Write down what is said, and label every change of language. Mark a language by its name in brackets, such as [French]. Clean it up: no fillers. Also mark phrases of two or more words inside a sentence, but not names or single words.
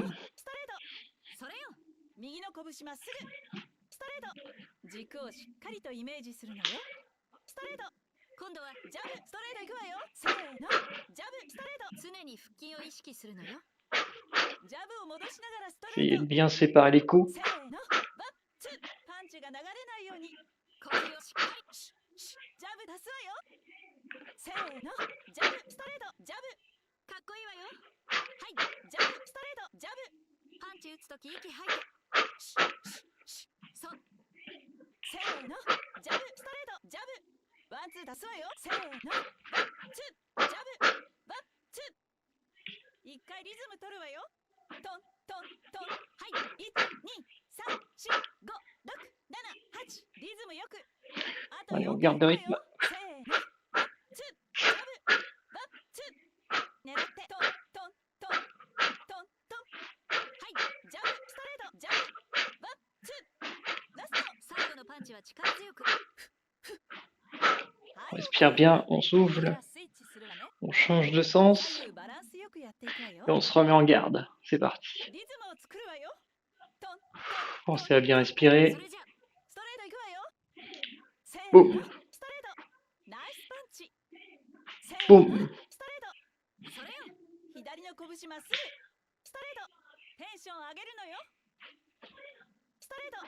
[Japanese] ストレート。それよ。右の拳まっすぐ。ストレート。軸をしっかりとイメージするのよ。ストレート。今度はジャブ、ストレートいくわよ。せーの、ジャブ、ストレート。常に腹筋を意識するのよ。ジャブを戻しながらストレ [French] Essayez [Japanese] ー [French] de [Japanese] ト。 [French] bien séparer les coups. [Japanese] せーの、ワン、ツー。パンチが流れないように呼吸をしっかり。ジャブ出すわよ。せーの、ジャブ、ストレート、ジャブ。かっこいいわよ。はい、ジャブ、ストレート、ジャブ。パンチ打つとき息吐いて。そう。せーの、ジャブ、ストレート、ジャブ。ワンツー出すわよ。せーの、ワン、ツー、ジャブ、ワン、ツー。一回リズム取るわよ。トン、トン、トン。はい、1、2、3、4、5、6、7、8。リズムよく。あと [French] Allez, [Japanese] 4 [French] on [Japanese] 回 [French] garde [Japanese] いく [French] le [Japanese] わ [French] rythme. [Japanese] よ。せーの、ワン、ツー、ジャブ、ワン、ツー。狙ってトントントントントン。はい、ジャブ、ストレート、ジャブ、ワン、ツー。ラスト。最後のパンチは力強く。 [French] On respire bien, on [Japanese] これ [French] souffle, [Japanese] からスイッチするわね。 [French] on change de sens [Japanese] 左右バランスよくやっていくわよ。 [French] et on se remet en garde. C'est parti. [Japanese] リズムを作るわよ。トントントン。 [French] Pensez à bien [Japanese] そ [French] respirer. [Japanese] れじゃストレートいくわよ。せーの、 [French] Boum, [Japanese] ストレート。ナイスパンチ。せーの、 [French] boum. [Japanese] ストレート。それよ。左の拳まっすぐ。ストレート。テンション上げるのよ。ストレート。